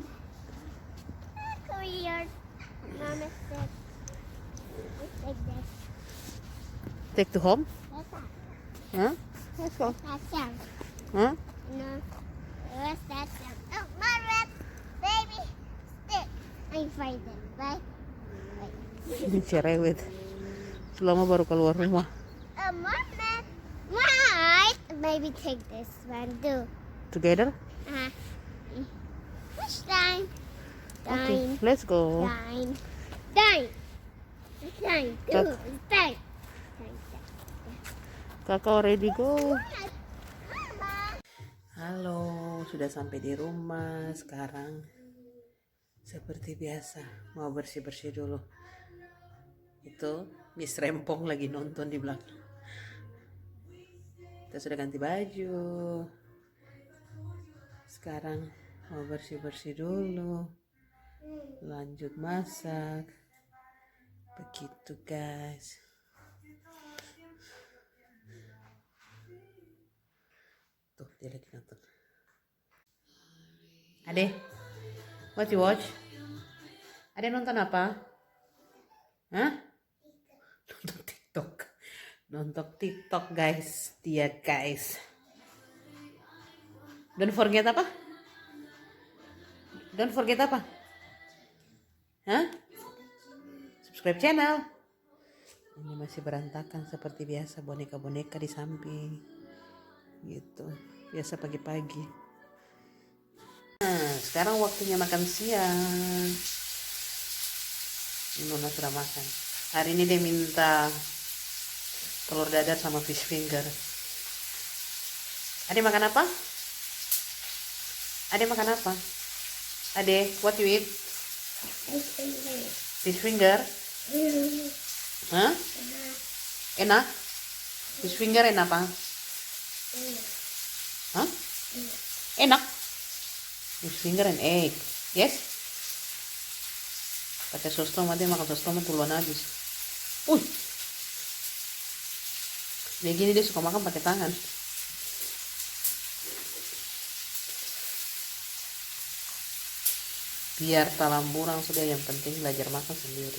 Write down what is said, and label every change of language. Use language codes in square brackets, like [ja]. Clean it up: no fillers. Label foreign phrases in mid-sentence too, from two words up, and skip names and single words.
[en] Weird. Marmot stick. Take this. Take to home? What's that? Huh? Let's go. That sound. Huh? No. What's that sound? Oh, marmot. Baby, stick. I'm frightened, right? [id] Ini cerewet. Selama baru keluar rumah. [en] A marmot. Right. Baby, take this one too. Together? Which time? Okay, let's go. Time. Time. Time. Two. Time. Kakak already go. Mama. [id] Halo, sudah sampai di rumah sekarang. Seperti biasa, mau bersih-bersih dulu. Itu Miss Rempong lagi nonton di belakang. Kita sudah ganti baju. Sekarang mau bersih-bersih dulu. Lanjut masak. Begitu guys. Tuh dia lagi nonton. [en] Ade, what you watch? [id] Ade nonton apa? Hah? Nonton TikTok. Nonton TikTok guys. Dia guys. [en] Don't forget [id] apa? [en] Don't forget apa? Hah? Subscribe channel. [id] Ini masih berantakan seperti biasa, boneka-boneka di samping. Gitu. Biasa pagi-pagi. Nah, sekarang waktunya makan siang. Nona sudah makan. Hari ini dia minta telur dadar sama [en] fish finger. [id] Ade makan apa? Ade makan apa? [en] Ade, what you eat? Fish finger. [id] Hah? Enak? [en] Fish finger [id] enak apa? Hah? Enak? [en] Fish finger and egg. Yes? [id] Pakai sos tomat, dia makan sos tomat duluan habis. Dia gini dia suka makan pakai tangan. Biar talamburang sudah, yang penting belajar makan sendiri.